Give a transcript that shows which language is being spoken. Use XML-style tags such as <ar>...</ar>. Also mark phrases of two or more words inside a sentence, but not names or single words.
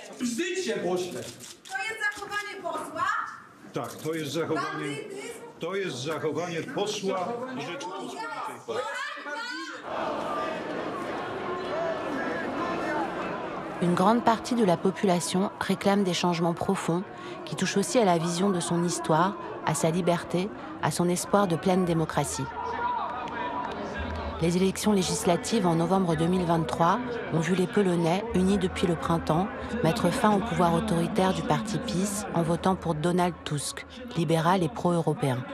<pl>życie pośle. To jest zachowanie posła? Tak, to jest zachowanie posła Rzeczypospolitej.</pl> <fr>Une grande partie de la population réclame des changements profonds qui touchent aussi à la vision de son histoire, à sa liberté, à son espoir de pleine démocratie. Les élections législatives en novembre 2023 ont vu les Polonais, unis depuis le printemps, mettre fin au pouvoir autoritaire du parti PiS en votant pour Donald Tusk, libéral et pro-européen.</fr>